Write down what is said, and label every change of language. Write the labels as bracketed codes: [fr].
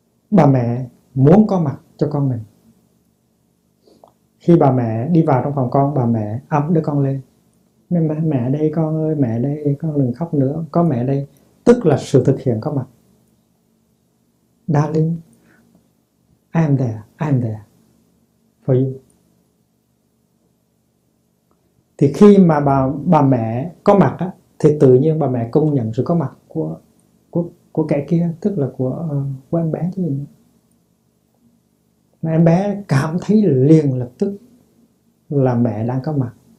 [vi] Bà mẹ muốn có mặt cho con mình. Khi bà mẹ đi vào trong phòng con, bà mẹ ấm đứa con lên. Mẹ đây con ơi, mẹ đây, con đừng khóc nữa, có mẹ đây. Tức là sự thực hiện có mặt. [en] Darling, I'm there for you. [vi] Thì khi mà bà mẹ có mặt á, thì tự nhiên bà mẹ công nhận sự có mặt của kẻ kia, tức là của em bé chứ gì nữa. Mà em bé cảm thấy liền lập tức là mẹ đang có mặt.